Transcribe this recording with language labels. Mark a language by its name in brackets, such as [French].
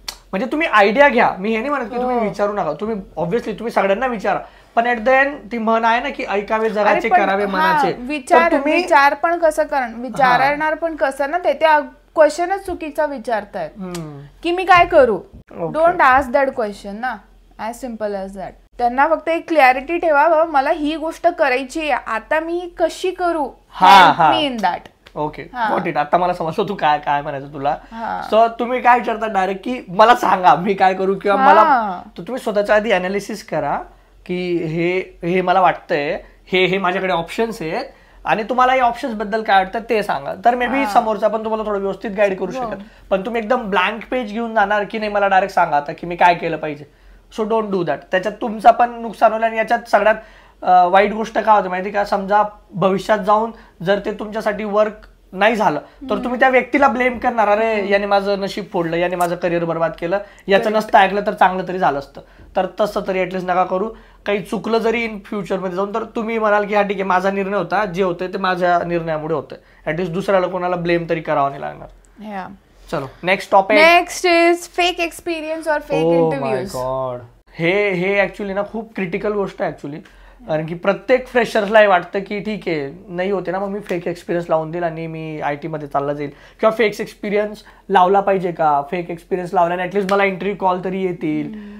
[Marathi] म्हणजे तुम्ही आयडिया घ्या, मी हे नाही म्हणत की तुम्ही विचारू नका, तुम्ही ऑब्व्हियसली तुम्ही सगळ्यांना विचारा, पण [English] at the end [Marathi] ती म्हण आहे ना की ऐकावे जगाचे करावे मनाचे. विचार पण कसं करणार, विचारणार पण कसं ना, ते क्वेश्चनच चुकीचा विचारतायत की मी काय करू. [English] Don't ask that question ना, as simple as that. [Marathi] त्यांना फक्त एक क्लॅरिटी ठेवा, बाबा मला ही गोष्ट करायची आहे, आता मी कशी करू, मी [English] In that. Okay got it. [Marathi] आता मला समजतो तू काय काय म्हणायचं तुला. सो तुम्ही काय विचारता डायरेक्ट की मला सांगा मी काय करू, किंवा मला तुम्ही स्वतःच्या आधी अनालिसिस करा की हे मला वाटतंय, हे माझ्याकडे ऑप्शन्स आहेत आणि तुम्हाला या ऑप्शन्स बद्दल काय वाटतं ते सांगा. तर मे बी समोरचा पण तुम्हाला थोडं व्यवस्थित गाईड करू शकत. पण तुम्ही एकदम ब्लँक पेज घेऊन जाणार की नाही मला डायरेक्ट सांगा आता की मी काय केलं पाहिजे. [English] So don't do that. [Marathi] त्याच्यात तुमचा पण नुकसान होईल. आणि याच्यात सगळ्यात वाईट गोष्ट काय होते माहिती का, समजा भविष्यात जाऊन जर ते तुमच्यासाठी वर्क नाही झालं तर तुम्ही त्या व्यक्तीला ब्लेम करणार, अरे याने माझं नशीब फोडलं, याने माझं करिअर बर्बाद केलं, याचं नसतं ऐकलं तर चांगलं तरी झालं असतं. तर तसं तरी ऍटलीस्ट नका करू. काही चुकलं जरी इन फ्युचरमध्ये जाऊन तर तुम्ही म्हणाल की हा ठीक आहे माझा निर्णय होता, जे होतं ते माझ्या निर्णयामुळे होतं, ऍटलीस्ट दुसऱ्याला कोणाला ब्लेम तरी करावं नाही लागणार. [English] चलो next topic. Next is fake experience और fake interviews. [Marathi] गॉड, हे ऍक्च्युली ना खूप क्रिटिकल गोष्ट आहे ऍक्च्युली. कारण की प्रत्येक फ्रेशर्सला वाटतं की ठीक आहे नाही होते ना, मग मी फेक एक्सपिरियन्स लावून देईल आणि मी IT मध्ये चालला जाईल, किंवा फेक एक्सपिरियन्स लावला पाहिजे का, फेक एक्सपिरियन्स लावल्याने ऍटलीस्ट मला इंटरव्ह्यू कॉल तरी येतील.